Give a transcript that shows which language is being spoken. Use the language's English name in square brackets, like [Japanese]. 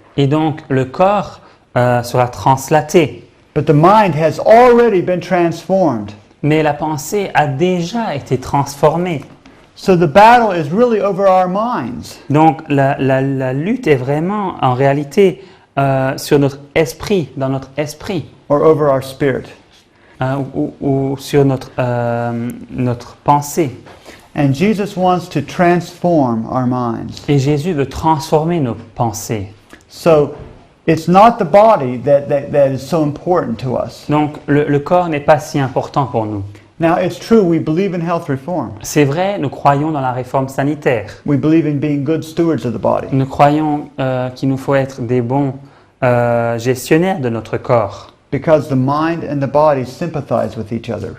[French] Et donc le corps sera translaté, [English] but the mind has already been transformed. [French] mais la pensée a déjà été transformée. [English] So the battle is really over our minds. [French] Donc la lutte est vraiment en réalité sur notre esprit, dans notre esprit, [English] Or over our spirit. [French] ou sur notre pensée. [English] And Jesus wants to transform our minds. [French] Et Jésus veut transformer nos pensées. [English] So it's not the body that is so important to us. [French] Donc le corps n'est pas si important pour nous. [English] Now it's true, we believe in health reform. [French] C'est vrai, nous croyons dans la réforme sanitaire. [English] We believe in being good stewards of the body. [French] Nous croyons qu'il nous faut être des bons gestionnaires de notre corps. [English] Because the mind and the body sympathize with each other.